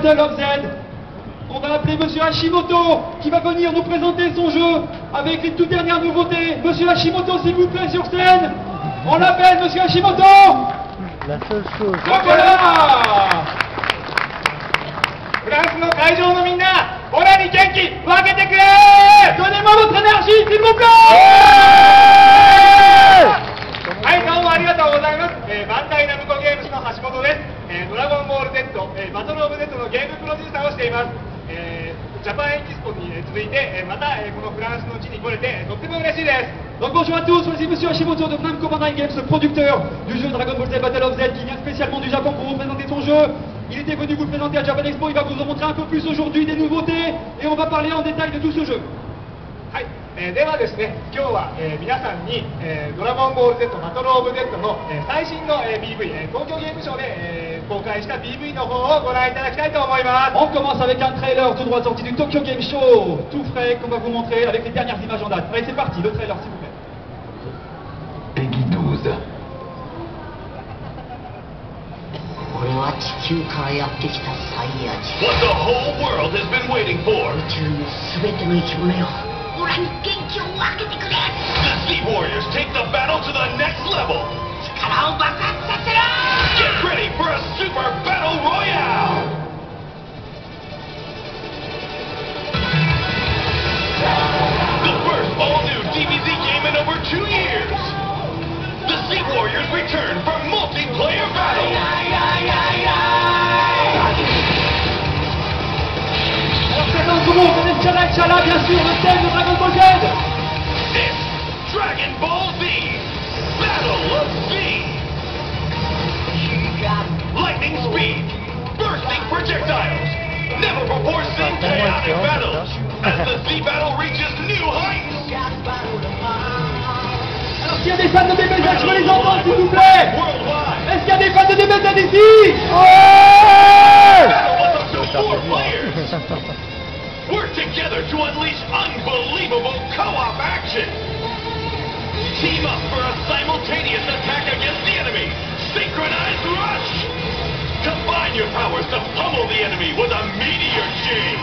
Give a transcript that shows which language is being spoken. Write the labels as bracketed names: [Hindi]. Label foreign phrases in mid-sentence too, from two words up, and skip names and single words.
[French] Battle of Z. On va appeler Monsieur Hashimoto qui va venir nous présenter son jeu avec les toutes dernières nouveautés. Monsieur Hashimoto, s'il vous plaît, sur scène. On l'appelle Monsieur Hashimoto. La seule chose. Donc voilà. [Japanese] フランスの会場のみんな、オラに元気分けてくれ。 [French] Donnez-moi votre énergie, s'il vous plaît. [Japanese] はい、どうもありがとうございます。バンダイナムコゲームズの橋本です。ドラゴンボール Z、バトルオブ Z のゲームプロデューサーをしています。ジャパンエキスポに続いて、またこのフランスの地に来れてとっても嬉しいです。 [French] Donc bonjour à tous, voici Monsieur Hashimoto de Namco Bandai Games, le producteur du jeu Dragon Ball Z Battle of Z qui vient spécialement du Japon pour vous présenter son jeu. Il était venu vous le présenter à Japan Expo, il va vous en montrer un peu plus aujourd'hui des nouveautés et on va parler en détail de tout ce jeu. [Japanese] はい、ではですね、今日は、皆さんに、ドラゴンボール Z バトルオブ Z の、最新の、PV、東京ゲームショウで、公開した PV の方をご覧いただきたいと思います。 [French] On commence avec un trailer tout droit sorti du Tokyo Game Show, tout frais qu'on va vous montrer avec les dernières images en date. Allez c'est parti, le trailer s'il vous plaît. Peggy 12. [Japanese] これは地球からやってきたサイヤ人。 [English] What the whole world has been waiting for. [Japanese] 宇宙のすべての生き物よ、オラに元気を分けてくれ。 [English] The Sea Warriors take the battle to the next level. [Japanese] 力を爆発させろ。 [English] Get ready for a super battle royale. The first all-new DBZ game in over 2 years. The Sea Warriors return for multiplayer battle. [French] Alors c'est un gros, on est Chala bien sûr, le thème de Dragon Ball Z. [English] It's Dragon Ball Z, Battle of Z. Lightning speed, bursting projectiles, never before seen chaotic battles as the Z battle reaches new heights. [French] Alors s'il y a des fans de DBZ, je veux les entendre s'il vous plaît. [English] Worldwide, [French] Est-ce qu'il y a des fans de DBZ ici? [English] battle was up to 4 players. Work together to unleash unbelievable co-op action. Team up for a simultaneous attack against the enemy. Synchronized rush. Combine your powers to pummel the enemy with a meteor chain.